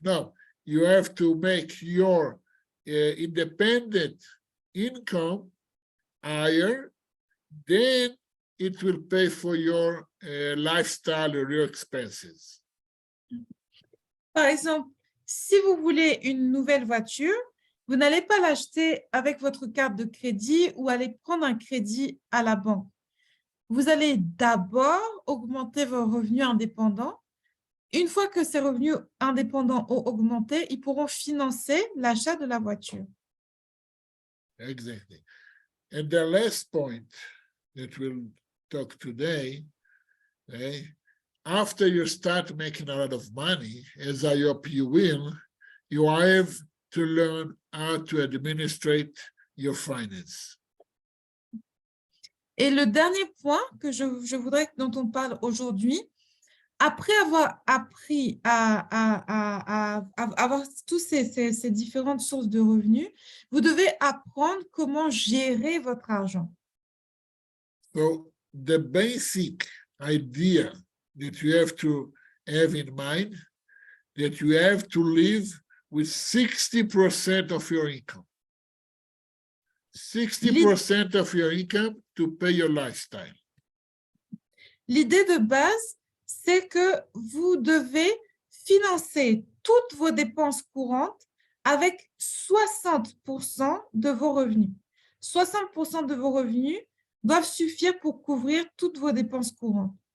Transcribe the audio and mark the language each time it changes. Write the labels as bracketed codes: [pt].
[en] No, you have to make your independent income higher, then it will pay for your lifestyle or your expenses. [fr] Par exemple, si vous voulez une nouvelle voiture, vous n'allez pas l'acheter avec votre carte de crédit ou aller prendre un crédit à la banque. Vous allez d'abord augmenter vos revenus indépendants. Une fois que ces revenus indépendants ont augmenté, ils pourront financer l'achat de la voiture. [en] Exactly. And the last point that we'll talk today, okay, after you start making a lot of money, as I hope you will, you have to learn how to administrate your finance. [fr] Et le dernier point que je voudrais dont on parle aujourd'hui, après avoir appris à avoir tous ces différentes sources de revenus, vous devez apprendre comment gérer votre argent. [en] So the basic idea that you have to have in mind, that you have to live with 60% of your income. 60% of your income to pay your lifestyle. [fr] L'idée de base, c'est que vous devez financer toutes vos dépenses courantes avec 60% de vos revenus. 60% de vos revenus doivent suffire pour couvrir toutes vos dépenses courantes.